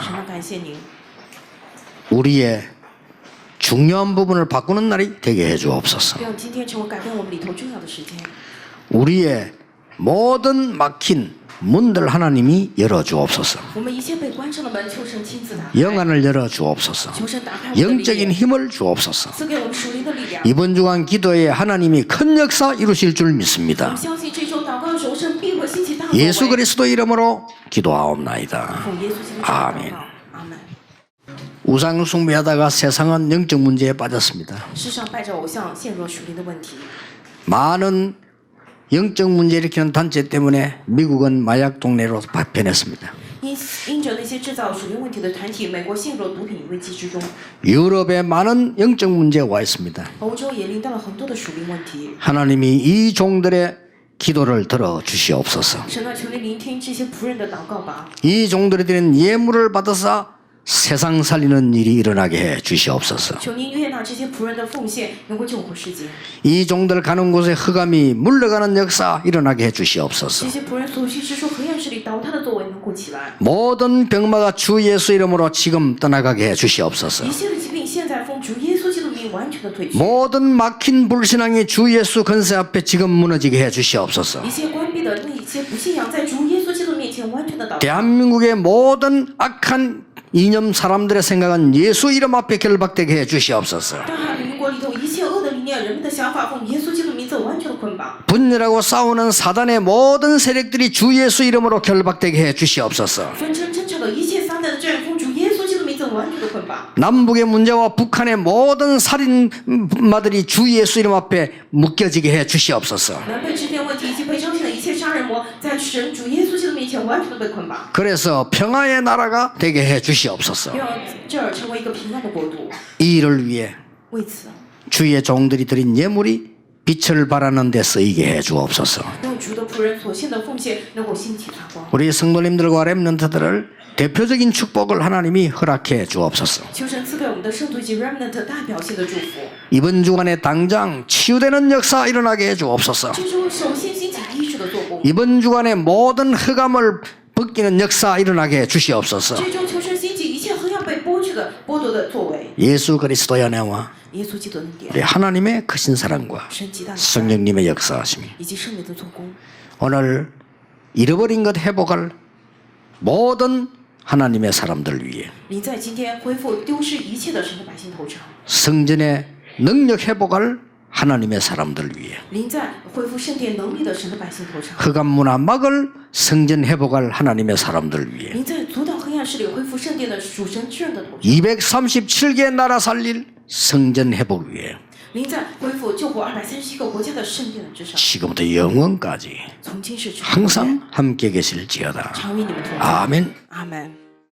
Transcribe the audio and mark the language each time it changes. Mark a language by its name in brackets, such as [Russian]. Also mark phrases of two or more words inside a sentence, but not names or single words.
[Chinese] 神啊，感谢您， [Korean] 우리의 중요한 부분을 바꾸는 날이 되게 해주옵소서. [Chinese] 让今天成为改变我们里头重要的时间。 [Korean] 우리의 모든 막힌 문들 하나님이 열어주옵소서. [Chinese] 我们一切被关上的门，求神亲自打开， [Korean] 영안을 열어주옵소서. [Chinese] 求神打开我们的力 [Korean] 영적인 [Chinese] 量， [Korean] 힘을 주옵소서. [Chinese] 赐给我们属灵的力量。 [Korean] 이번 주간 기도에 하나님이 큰 역사 이루실 줄 [Chinese] 我 [Korean] 믿습니다. [Chinese] 们相信这周祷告的时候，神必会兴起大作为。 [Korean] 예수 그리스도 이름으로 기도하옵나이다. [Chinese] 奉耶稣基督的名祷 [Korean] 아멘 [Chinese] 告，阿门。 [Korean] 우상 숭배하다가 세상은 영적 문제에 빠졌습니다. [Chinese] 世上拜着偶像，陷入了属灵的问题。 [Korean] 많은 영적 문제 일으키는 단체 때문에 미국은 마약 동네로 변했습니다. [Chinese] 因着那些制造属灵问题的团体，美国陷入了毒品危机之中。 [Korean] 유럽에 많은 영적 문제가 와 있습니다. [Chinese] 欧洲也临到了很多的属灵问题。 [Korean] 하나님이 이 종들의 기도를 들어 주시옵소서. [Chinese] 神啊，求你聆听这些仆人的祷告吧。 [Korean] 이 종들이 드린 예물을 받아서 세상 살리는 일이 일어나게 해 주시옵소서. [Chinese] 求您悦纳这些仆人的奉献，能够救活世界。 [Korean] 이 종들 가는 곳에 흑암이 물러가는 역사 일어나게 해 주시옵소서. [Chinese] 这些仆人所需之处，黑暗势力倒塌的作为能够起来。 [Korean] 모든 병마가 주 예수 이름으로 지금 떠나가게 해 주시옵소서. [Chinese] 一切的疾病现在奉主耶稣基督名完全的退去。 [Korean] 모든 막힌 불신앙이 주 예수 권세 앞에 지금 무너지게 해 주시옵소서. [Chinese] 一切关闭的那一些不信仰，在主耶稣基督面前完全的倒塌。 [Korean] 대한민국의 모든 악한 이념 사람들의 생각은 예수 이름 앞에 결박되게 해 주시옵소서. [Chinese] 大韩民国里头一切恶的理念，人们的想法奉耶稣基督名字完全的捆绑。 [Korean] 분열하고 싸우는 사단의 모든 세력들이 주 예수 이름으로 결박되게 해 주시옵소서. [Chinese] 纷争争吵的一切撒旦的战奉主耶稣基督名字完全的捆绑。 [Korean] 남북의 문제와 북한의 모든 살인마들이 주 예수 이름 앞에 묶여지게 해 주시옵소서. [Chinese] 南北之间问题以及北朝鲜的一切杀人魔，在神主耶稣基督面前完全的被捆绑。 [Korean] 그래서 평화의 나라가 되게 해 주시옵소서. [Chinese] 让这儿成为一个平安的国度。 [Korean] 이 일을 위해 [Chinese] 为此， [Korean] 주의 종들이 드린 예물이 빛을 발하는 데 쓰이게 해 주옵소서. [Chinese] 让主的仆人所献的奉献能够兴起发光。 [Korean] 우리 성도님들과 렘넌트들을 대표적인 축복을 하나님이 허락해 주옵소서. [Chinese] 求神赐给我们的圣徒以及 remnant 代表性的祝福。 [Korean] 이번 주간에 당장 치유되는 역사 일어나게 해 주옵소서. [Chinese] 这周首先兴起医治的做工。 [Korean] 이번 주간에 모든 흑암을 벗기는 역사 일어나게 해 주시옵소서. [Chinese] 这周求神兴起一切黑暗被剥夺的作为。 [Korean] 예수 그리스도의 은혜와 [Chinese] 耶稣基督的恩典， [Korean] 우리 하나님의 크신 사랑과 [Chinese] 神极大的爱 [Korean] 성령님의 역사하심이 [Chinese] 以及圣灵的做工， [Korean] 오늘 잃어버린 것 회복할 모든 하나님의 사람들 위해 [Chinese] 你在今天恢复丢失一切的神的百姓头上， [Korean] 성전의 능력 회복할 하나님의 사람들 위해 [Chinese] 临在恢复圣殿能力的神的百姓头上， [Korean] 흑암 문화 막을 성전 회복할 하나님의 사람들 위해 [Chinese] 临在阻挡黑暗势力恢复圣殿的属神之人的头上， [Korean] 237개 나라 살릴 성전 회복 위해 [Chinese] 临在恢复救活237个国家的圣殿的之上， [Korean] 지금부터 영원까지 [Chinese] 从今世直到永远 [Korean] 항상 함께 계실지어다. [Chinese] 常与你们同在。 [Korean] 아멘. [Chinese] 阿门。